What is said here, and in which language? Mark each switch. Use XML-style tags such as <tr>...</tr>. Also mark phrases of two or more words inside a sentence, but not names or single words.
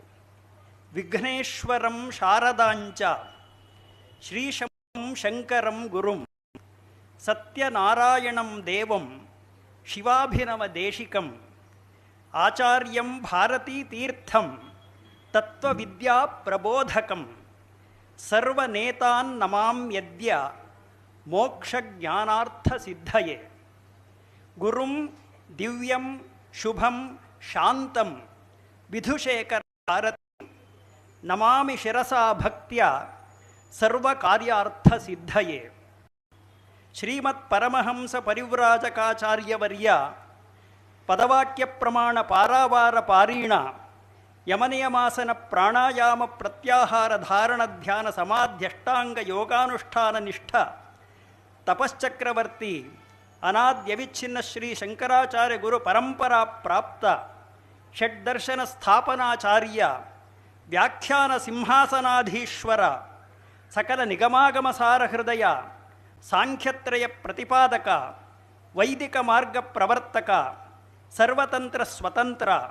<sa>ವಿಘ್ನೇಶ್ವರಂ ಶಾರದಾಂಚ ಶ್ರೀಶಂ ಶಂಕರಂ ಗುರುಂ ಸತ್ಯನಾರಾಯಣಂ ದೇವಂ ಶಿವಾಭಿನವ ದೇಶಿಕಂ ಆಚಾರ್ಯಂ ಭಾರತೀತೀರ್ಥಂ ತತ್ವವಿದ್ಯಾ ಪ್ರಬೋಧಕಂ ಸರ್ವನೇತಾನ್ ನಮಾಮ್ಯದ್ಯ ಮೋಕ್ಷಜ್ಞಾನಾರ್ಥಸಿದ್ಧಯೇ. ಗುರುಂ ದಿವ್ಯಂ ಶುಭಂ ಶಾಂತಂ ವಿಧುಶೇಖರ ಭಾರತಿ ನಮಾಮಿ ಶಿರಸಾ ಭಕ್ತ್ಯ ಸರ್ವಕಾರ್ಯಾರ್ಥಸಿದ್ಧಯೇ. ಶ್ರೀಮತ್ ಪರಮಹಂಸ ಪರಿವ್ರಾಜಕಾಚಾರ್ಯವರ್ಯ ಪದವಾಕ್ಯ ಪ್ರಮಾಣ ಪಾರಾವಾರ ಪಾರೀಣ ಯಮನಿಯಮಾಸನ ಪ್ರಾಣಾಯಾಮ ಪ್ರತ್ಯಾಹಾರ ಧಾರಣ ಧ್ಯಾನ ಸಮಾಧ್ಯಷ್ಟಾಂಗ ಯೋಗಾನುಷ್ಠಾನ ನಿಷ್ಠ ತಪಶ್ಚಕ್ರವರ್ತಿ ಅನಾದ್ಯವಿಚ್ಛಿನ್ನ ಶ್ರೀ ಶಂಕರಾಚಾರ್ಯ ಗುರು ಪರಂಪರಾ ಪ್ರಾಪ್ತ ಷಡ್ದರ್ಶನ ಸ್ಥಾಪನಾಚಾರ್ಯ ವ್ಯಾಖ್ಯಾನ ಸಿಂಹಾಸನಾಧೀಶ್ವರ ಸಕಲ ನಿಗಮಾಗಮ ಸಾರ ಹೃದಯ ಸಾಂಖ್ಯತ್ರಯ ಪ್ರತಿಪಾದಕ ವೈದಿಕ ಮಾರ್ಗ ಪ್ರವರ್ತಕ ಸರ್ವತಂತ್ರ ಸ್ವತಂತ್ರ</sa>